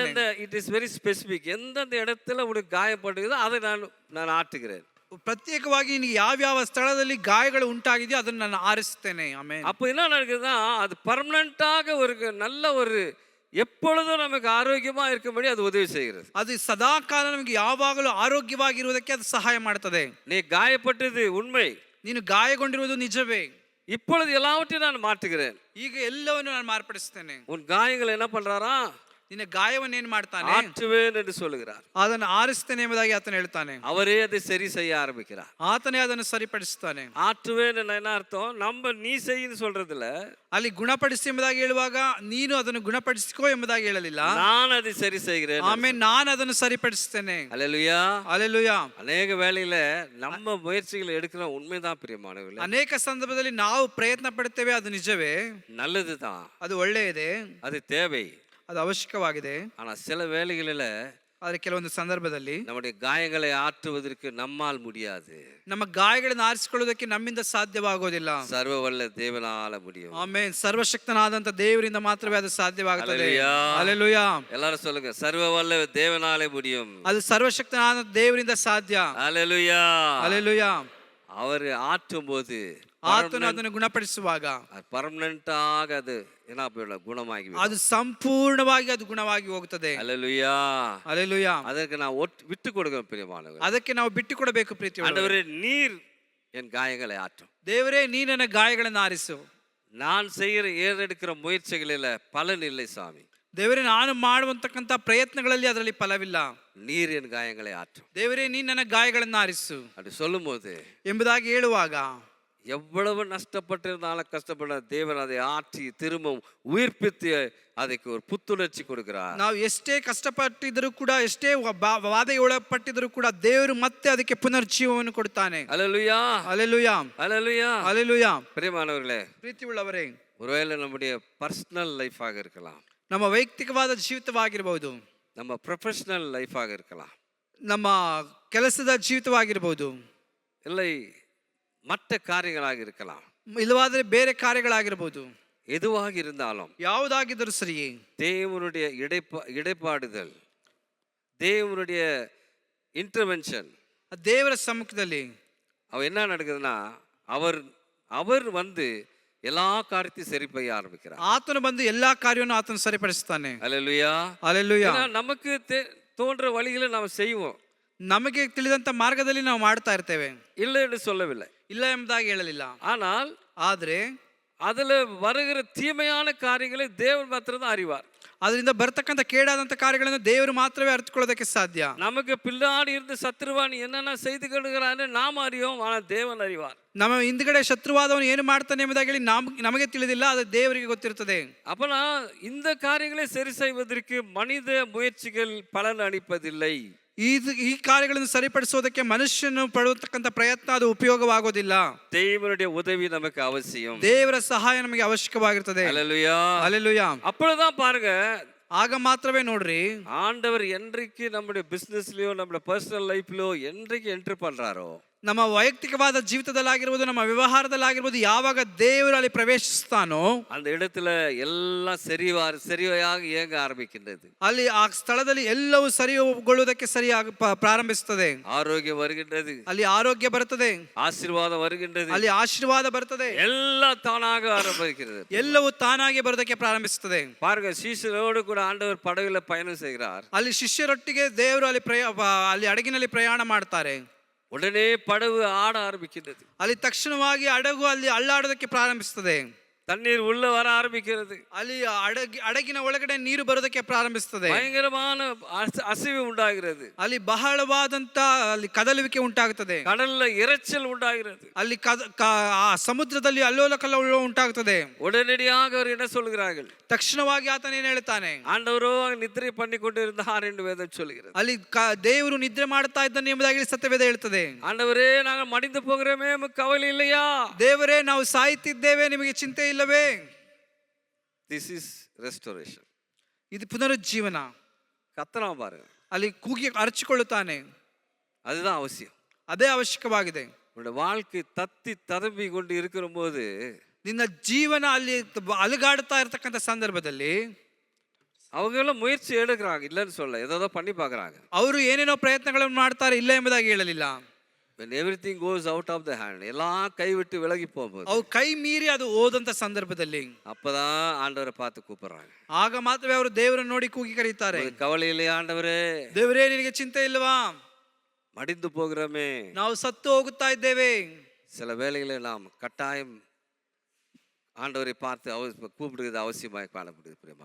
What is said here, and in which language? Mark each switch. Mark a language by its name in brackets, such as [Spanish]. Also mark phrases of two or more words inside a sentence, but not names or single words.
[Tamil] எந்தெந்த [English] it is very specific, [Tamil] எந்தெந்த இடத்துல உனக்கு காயப்பட்டிருக்குதோ அதை நான் ஆற்றுகிறேன். [Kannada] ಪ್ರತ್ಯೇಕವಾಗಿ ನಿನಗೆ ಯಾವ್ಯಾವ ಸ್ಥಳದಲ್ಲಿ ಗಾಯಗಳು ಉಂಟಾಗಿದೆಯೋ ಅದನ್ನು ನಾನು ಆರಿಸ್ತೇನೆ. ಆಮೇಲೆ [Tamil] அப்போ என்ன நடக்குதுன்னா அது பர்மனண்டாக ஒரு நல்ல ஒரு எப்பொழுதும் நமக்கு ஆரோக்கியமா இருக்கும்படி அது உதவி செய்கிறது. [Kannada] ಅದು ಸದಾ ಕಾಲ ನಮಗೆ ಯಾವಾಗಲೂ ಆರೋಗ್ಯವಾಗಿರುವುದಕ್ಕೆ ಅದು ಸಹಾಯ ಮಾಡುತ್ತದೆ. [Tamil] நீ காயப்பட்டது உண்மை, [Kannada] ನೀನು ಗಾಯಗೊಂಡಿರುವುದು ನಿಜವೇ. [Tamil] இப்பொழுது எல்லாவற்றையும் நான் மாற்றுகிறேன். [Kannada] ಈಗ ಎಲ್ಲವನ್ನು ನಾನು ಮಾರ್ಪಡಿಸ್ತೇನೆ. [Tamil] உன் காயங்களை என்ன பண்றாரா? [Kannada] ನಿನ್ನ ಗಾಯವನ್ನು ಏನು ಮಾಡ್ತಾನೆ? [Tamil] ஆற்றுவேன் என்று சொல்லுகிறார். [Kannada] ಅದನ್ನು ಆರಿಸ್ತೇನೆ ಎಂಬುದಾಗಿ ಆತನು ಹೇಳ್ತಾನೆ. [Tamil] அவரே அதை சரி செய்ய ஆரம்பிக்கிறார். [Kannada] ಆತನೇ ಅದನ್ನು ಸರಿಪಡಿಸ್ತಾನೆ. [Tamil] ஆற்றுவேன் என்ன அர்த்தம்? நீ செய்யு சொல்றதுல, [Kannada] ಅಲ್ಲಿ ಗುಣಪಡಿಸಿ ಎಂಬುದಾಗಿ ಹೇಳುವಾಗ ನೀನು ಅದನ್ನು ಗುಣಪಡಿಸಿಕೋ ಎಂಬುದಾಗಿ ಹೇಳಲಿಲ್ಲ. [Tamil] நான் அதை சரி செய்கிறேன். [Kannada] ಆಮೇಲೆ ನಾನು ಅದನ್ನು ಸರಿಪಡಿಸ್ತೇನೆ. [Tamil] அல்லேலூயா, அல்லேலೂಯಾ. அநேக வேளையில நம்ம முயற்சிகளை எடுக்கிற உண்மைதான் பிரியமானவர்களே. [Kannada] ಅನೇಕ ಸಂದರ್ಭದಲ್ಲಿ ನಾವು ಪ್ರಯತ್ನ ಪಡುತ್ತೇವೆ, ಅದು ನಿಜವೇ, [Tamil] நல்லதுதான், [Kannada] ಅದು ಒಳ್ಳೆಯದೇ, [Tamil] அது தேவை. [Kannada] ಅದು ಅವಶ್ಯಕವಾಗಿದೆ. [Tamil] ஆனா சில வேளைகளில [Kannada] ಆದರೆ ಕೆಲವೊಂದು ಸಂದರ್ಭದಲ್ಲಿ [Tamil] நம்முடைய காயங்களை ஆற்றுவதற்கு நம்மால் முடியாது. [Kannada] ನಮ್ಮ ಗಾಯಗಳನ್ನು ಆರಿಸಿಕೊಳ್ಳುವುದಕ್ಕೆ ನಮ್ಮಿಂದ ಸಾಧ್ಯವಾಗೋದಿಲ್ಲ. [Tamil] சர்வ வல்ல தேவனால முடியும். [Kannada] ಆಮೆನ್. ಸರ್ವಶಕ್ತನಾದಂತ ದೇವರಿಂದ ಮಾತ್ರವೇ ಅದು ಸಾಧ್ಯವಾಗುತ್ತದೆ. [Tamil] அல்லேலூயா. [Kannada] ಹಲ್ಲೆಲೂಯಾ. [Tamil] எல்லாரும் சொல்லுங்க, சர்வ வல்ல தேவனாலே முடியும். [Kannada] ಅದು ಸರ್ವಶಕ್ತನಾದ ದೇವರಿಂದ ಸಾಧ್ಯ. [Tamil] அல்லேலூயா. [Kannada] ಹಲ್ಲೆಲೂಯಾ. [Tamil] அவர் ஆற்றும் போது [Kannada] ಆತನು ಅದನ್ನು ಗುಣಪಡಿಸುವಾಗ ಪರ್ಮನೆಂಟಾಗ ಅದು ಏನ ಗುಣವಾಗಿ ಅದು ಸಂಪೂರ್ಣವಾಗಿ ಅದು ಗುಣವಾಗಿ ಹೋಗುತ್ತದೆ. [Tamil] அல்லேலூயா. [Kannada] ಹಲ್ಲೆಲೂಯಾ. ಅದಕ್ಕೆ ನಾವು [Tamil] விட்டு கொடுக்கணும் பிரியமானவர்களே. [Kannada] ಅದಕ್ಕೆ ನಾವು ಬಿಟ್ಟು ಕೊಡಬೇಕು ಪ್ರೀತಿ. [Tamil] ஆண்டவரே நீர் என் காயங்களை ஆற்றும். [Kannada] ದೇವರೇ ನೀ ನನ್ನ ಗಾಯಗಳನ್ನು ಆರಿಸು. [Tamil] நான் செய்கிற ஏறெடுக்கிற முயற்சிகளில பலன் இல்லை சாமி. [Kannada] ದೇವರೇ ನಾನು ಮಾಡುವಂತಕ್ಕಂಥ ಪ್ರಯತ್ನಗಳಲ್ಲಿ ಅದರಲ್ಲಿ ಫಲವಿಲ್ಲ. [Tamil] நீர் என் காயங்களை ஆற்றும். [Kannada] ದೇವರೇ ನೀ ನನ್ನ ಗಾಯಗಳನ್ನು ಆರಿಸು [Tamil] அப்படி சொல்லும்போது [Kannada] ಎಂಬುದಾಗಿ ಹೇಳುವಾಗ [Tamil] எவ்வளவு நஷ்டப்பட்டிருந்தாலும் கஷ்டப்பட தேவன் அதை ஆற்றி திரும்பவும் உயிர்ப்பித்து ಅದಕ್ಕೆ ஒரு புத்துணர்ச்சி கொடுக்கிறார். [Kannada] ನಾವು ಎಷ್ಟೇ ಕಷ್ಟಪಟ್ಟಿದ್ದರೂ ಕೂಡ, ಎಷ್ಟೇ ಬಾಧೆಗೆ ಒಳಪಟ್ಟಿದ್ದರೂ ಕೂಡ ದೇವರು ಮತ್ತೆ ಅದಕ್ಕೆ ಪುನರ್ಜೀವವನ್ನು ಕೊಡ್ತಾನೆ. [Tamil] அல்லேலூயா. [Kannada] ಹಲ್ಲೆಲೂಯಾ. [Tamil] அல்லேலூயா. [Kannada] ಹಲ್ಲೆಲೂಯಾ. [Tamil] பிரியமானவர்களே, [Kannada] ಪ್ರೀತಿ ಉಳ್ಳವರೇ, [Tamil] ஒருவேளை நம்முடைய [English] personal life [Tamil] இருக்கலாம், [Kannada] ನಮ್ಮ ವೈಯಕ್ತಿಕವಾದ ಜೀವಿತವಾಗಿರಬಹುದು, [Tamil] நம்ம [English] professional life [Tamil] இருக்கலாம், [Kannada] ನಮ್ಮ ಕೆಲಸದ ಜೀವಿತವಾಗಿರಬಹುದು, [Tamil] இல்லை மற்ற காரியங்களாக இருக்கலாம், [Kannada] ಇಲ್ಲವಾದರೆ ಬೇರೆ ಕಾರ್ಯಗಳಾಗಿರಬಹುದು. [Tamil] எதுவாக இருந்தாலும் [Kannada] ಯಾವುದಾಗಿದ್ದರೂ ಸರಿಯೇ [Tamil] தேவனுடைய இடைப்பாடுதல், தேவனுடைய இன்டர்வென்ஷன், [Kannada] ದೇವರ ಸಮ್ಮುಖದಲ್ಲಿ [Tamil] அவ என்ன நடக்குதுன்னா அவர் வந்து எல்லா காரியத்தையும் சரி செய்ய ஆரம்பிக்கிறார். [Kannada] ಆತನು ಬಂದು ಎಲ್ಲಾ ಕಾರ್ಯವನ್ನು ಆತನು ಸರಿಪಡಿಸ್ತಾನೆ. [Tamil] அல்லேலூயா. [Kannada] ಹಲ್ಲೆಲೂಯಾ. [Tamil] நமக்கு தோன்ற வழிகளை நாம் செய்வோம், [Kannada] ನಮಗೆ ತಿಳಿದಂತ ಮಾರ್ಗದಲ್ಲಿ ನಾವು ಮಾಡ್ತಾ ಇರ್ತೇವೆ, [Tamil] இல்லை என்று சொல்லவில்லை, [Kannada] ಇಲ್ಲ ಎಂಬುದಾಗಿ ಹೇಳಲಿಲ್ಲ. [Tamil] ஆனால் [Kannada] ಆದ್ರೆ [Tamil] அதுல வருகிற தீமையான காரியங்களை தேவன் மாத்திரம் தான் அறிவார். [Kannada] ಅದರಿಂದ ಬರ್ತಕ್ಕಂಥ ಕೇಡಾದಂತ ಕಾರ್ಯಗಳನ್ನು ದೇವರು ಮಾತ್ರವೇ ಅರ್ಥಕೊಳ್ಳೋದಕ್ಕೆ ಸಾಧ್ಯ. [Tamil] நமக்கு பின்னாடி இருந்து சத்துருவான் என்னென்ன செய்து கொள்கிறான்னு நாம் அறியோம், ஆனால் தேவன் அறிவார். [Kannada] ನಮ್ಮ ಹಿಂದ್ಗಡೆ ಶತ್ರುವಾದವನು ಏನು ಮಾಡ್ತಾನೆ ಎಂಬುದಾಗಿ ಹೇಳಿ ನಮಗೆ ತಿಳಿದಿಲ್ಲ, ಅದು ದೇವರಿಗೆ ಗೊತ್ತಿರುತ್ತದೆ. [Tamil] அப்பனா இந்த காரியங்களை சரி செய்வதற்கு மனித முயற்சிகள் பலன் அளிப்பதில்லை. [Kannada] ಈ ಕಾರ್ಯಗಳನ್ನು ಸರಿಪಡಿಸೋದಕ್ಕೆ ಮನುಷ್ಯನು ಪಡುವತಕ್ಕಂಥ ಪ್ರಯತ್ನ ಅದು ಉಪಯೋಗವಾಗೋದಿಲ್ಲ. [Tamil] தேவனுடைய உதவி நமக்கு அவசியம். [Kannada] ದೇವರ ಸಹಾಯ ನಮಗೆ ಅವಶ್ಯಕವಾಗಿರುತ್ತದೆ. [Tamil] அல்லேலூயா. [Kannada] ಹಲ್ಲೆಲೂಯಾ. [Tamil] அப்பொழுதுதான் பாருங்க, [Kannada] ಆಗ ಮಾತ್ರವೇ ನೋಡ್ರಿ, [Tamil] ஆண்டவர் என்றைக்கு நம்முடைய பிசினஸ்லயோ நம்முடைய [English] personal life [Tamil] என்றைக்கு என்டர் பண்றாரோ, [Kannada] ನಮ್ಮ ವೈಯಕ್ತಿಕವಾದ ಜೀವಿತದಲ್ಲಾಗಿರ್ಬೋದು, ನಮ್ಮ ವ್ಯವಹಾರದಲ್ಲಾಗಿರ್ಬೋದು, ಯಾವಾಗ ದೇವರು ಅಲ್ಲಿ ಪ್ರವೇಶಿಸ್ತಾನೋ [Tamil] அந்த இடத்துல எல்லாம் சரியாக இயங்க ஆரம்பிக்கின்றது. [Kannada] ಅಲ್ಲಿ ಆ ಸ್ಥಳದಲ್ಲಿ ಎಲ್ಲವೂ ಸರಿಗೊಳ್ಳುವುದಕ್ಕೆ ಸರಿಯಾಗಿ ಪ್ರಾರಂಭಿಸುತ್ತದೆ. [Tamil] ஆரோக்கியம் வருகின்றது, [Kannada] ಅಲ್ಲಿ ಆರೋಗ್ಯ ಬರುತ್ತದೆ, [Tamil] ஆசீர்வாதம் வருகின்றது, [Kannada] ಅಲ್ಲಿ ಆಶೀರ್ವಾದ ಬರುತ್ತದೆ, [Tamil] எல்லாம் தானாக ஆரம்பிக்கிறது. [Kannada] ಎಲ್ಲವೂ ತಾನಾಗಿ ಬರೋದಕ್ಕೆ ಪ್ರಾರಂಭಿಸುತ್ತದೆ. [Tamil] பாருங்க, சீஷரோடு கூட ஆண்டவர் படகுல பயணம் செய்கிறார். [Kannada] ಅಲ್ಲಿ ಶಿಷ್ಯರೊಟ್ಟಿಗೆ ದೇವರು ಅಲ್ಲಿ ಹಡಗಿನಲ್ಲಿ ಪ್ರಯಾಣ ಮಾಡ್ತಾರೆ. [Tamil] உடனே படகு ஆட ஆரம்பிக்கின்றது. [Kannada] ಅಲ್ಲಿ ತಕ್ಷಣವಾಗಿ ಹಡಗು ಅಲ್ಲಿ ಅಳ್ಳಾಡೋದಕ್ಕೆ ಪ್ರಾರಂಭಿಸುತ್ತದೆ. [Tamil] தண்ணீர் உள்ள வர ஆரம்பிக்கிறது. [Kannada] ಅಲ್ಲಿ ಹಡಗಿನ ಒಳಗಡೆ ನೀರು ಬರೋದಕ್ಕೆ ಪ್ರಾರಂಭಿಸುತ್ತದೆ. [Tamil] பயங்கரமான அசைவு உண்டாகிறது. [Kannada] ಅಲ್ಲಿ ಬಹಳವಾದಂತ ಅಲ್ಲಿ ಕದಲುವಿಕೆ ಉಂಟಾಗುತ್ತದೆ. [Tamil] கடல்ல இரைச்சல் உண்டாகிறது. [Kannada] ಅಲ್ಲಿ ಸಮುದ್ರದಲ್ಲಿ ಅಲ್ಲೋಲ ಕಲ್ಲೋಲ ಉಂಟಾಗುತ್ತದೆ. [Tamil] உடனடியாக அவர் என்ன சொல்கிறார்கள்? [Kannada] ತಕ್ಷಣವಾಗಿ ಆತನ ಏನು ಹೇಳ್ತಾನೆ? [Tamil] ஆண்டவரோ நித்திரை பண்ணி கொண்டிருந்தார் என்று வேதம் சொல்கிறது. [Kannada] ಅಲ್ಲಿ ದೇವರು ನಿದ್ರೆ ಮಾಡ್ತಾ ಇದ್ದಾನೆ ಎಂಬುದಾಗಿ ಸತ್ಯವೇದ ಹೇಳ್ತದೆ. [Tamil] ஆண்டவரೇ, நாங்கள் மடிந்து போகிறோமே, நமக்கு கவலை இல்லையா? [Kannada] ದೇವರೇ, ನಾವು ಸಾಯುತ್ತಿದ್ದೇವೆ, ನಿಮಗೆ ಚಿಂತೆ ಇಲ್ಲವೇ? [English] this is restoration. [Kannada] ಇದು ಪುನರುಜ್ಜೀವನ. [Tamil] கத்தனா பாருங்க, [Kannada] ಅಲ್ಲಿ ಕೂಗಿ ಅರಚಿಕೊಳ್ಳುತ್ತಾನೆ. [Tamil] அதுதான் அவசியம். [Kannada] ಅದೇ ಅವಶ್ಯಕವಾಗಿದೆ. [Tamil] உங்களுடைய வாழ்க்கை தத்தி ததம்பி கொண்டு இருக்கிற போது [Kannada] ನಿನ್ನ ಜೀವನ ಅಲ್ಲಿ ಅಲುಗಾಡ್ತಾ ಇರತಕ್ಕಂಥ ಸಂದರ್ಭದಲ್ಲಿ [Tamil] அவங்களும் முயற்சி எடுக்கிறாங்க, இல்லைன்னு சொல்ல, ஏதோ பண்ணி பார்க்குறாங்க. [Kannada] ಅವರು ಏನೇನೋ ಪ್ರಯತ್ನಗಳನ್ನು ಮಾಡ್ತಾರೆ, ಇಲ್ಲ ಎಂಬುದಾಗಿ ಹೇಳಲಿಲ್ಲ. [English] when everything goes out of the hand, [Tamil] எல்லாம் கைவிட்டு விலகி போகும்போது, [Kannada] ಅವು ಕೈ ಮೀರಿ ಅದು ಹೋದಂತ ಸಂದರ್ಭದಲ್ಲಿ [Tamil] அப்பதான் ஆண்டவரை பார்த்து கூப்பிடுறாங்க. [Kannada] ಆಗ ಮಾತ್ರವೇ ಅವರು ದೇವರನ್ನು ನೋಡಿ ಕೂಗಿ ಕರೀತಾರೆ. [Tamil] கவலை இல்லையா ஆண்டவரே, [Kannada] ದೇವರೇ ನಿನಗೆ ಚಿಂತೆ ಇಲ್ವಾ, [Tamil] மடிந்து போகிறோமே. [Kannada] ನಾವು ಸತ್ತು ಹೋಗುತ್ತಾ ಇದ್ದೇವೆ. [Tamil] சில வேளைகளில் நாம் கட்டாயம் ஆண்டவரை பார்த்து கூப்பிடுறது அவசியமாக காணப்படுது பிரியமான.